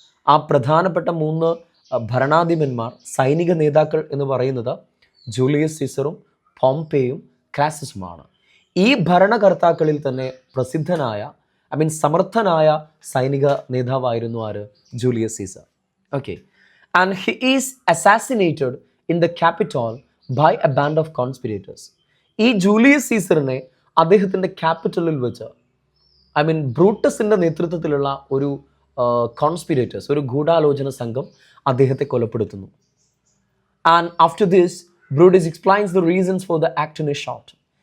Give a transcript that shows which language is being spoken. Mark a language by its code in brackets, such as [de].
[ml] ആ പ്രധാനപ്പെട്ട 3 ഭരണാധിപന്മാർ, സൈനിക നേതാക്കൾ എന്ന് പറയുന്നത് ജൂലിയസ് സീസറും പോംപെയും ക്രാസസുമാണ്. ഈ ഭരണകർത്താക്കളിൽ തന്നെ പ്രസിദ്ധനായ സമർത്ഥനായ സൈനിക നേതാവായിരുന്നു ആര്? Julius Caesar. Okay. [en] And he is assassinated in the Capitol by a band of conspirators. [ml] ഈ ജൂലിയസ് സീസറിനെ അദ്ദേഹത്തിൻ്റെ ക്യാപിറ്റലിൽ വെച്ച്, ഐ മീൻ ബ്രൂട്ടസിൻ്റെ നേതൃത്വത്തിലുള്ള ഒരു കോൺസ്പിരേറ്റേഴ്സ്, ഒരു ഗൂഢാലോചന സംഘം അദ്ദേഹത്തെ കൊലപ്പെടുത്തുന്നു. [en] And after this Brutus explains the reasons for the act in a short.